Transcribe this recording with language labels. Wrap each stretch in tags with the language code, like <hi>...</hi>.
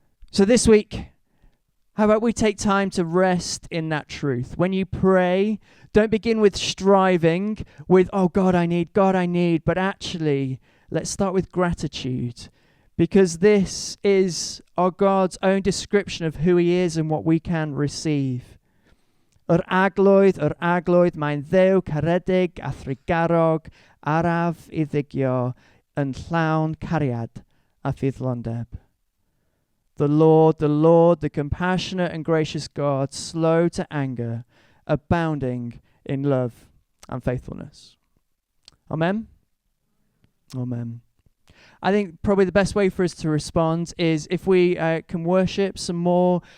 <en>So this week, how about we take time to rest in that truth? When you pray, don't begin with striving, with, oh, God, I need, but actually, let's start with gratitude, because this is our God's own description of who he is and what we can receive.</en> <cy>Aglwydd, mae'n Dduw caredig a thrigarog, araf I ddigio, yn llawn cariad a ffyddlondeb.</cy> <en>The Lord, the compassionate and gracious God, slow to anger, abounding in love and faithfulness. Amen? Amen. I think probably the best way for us to respond is if we can worship some more.</en>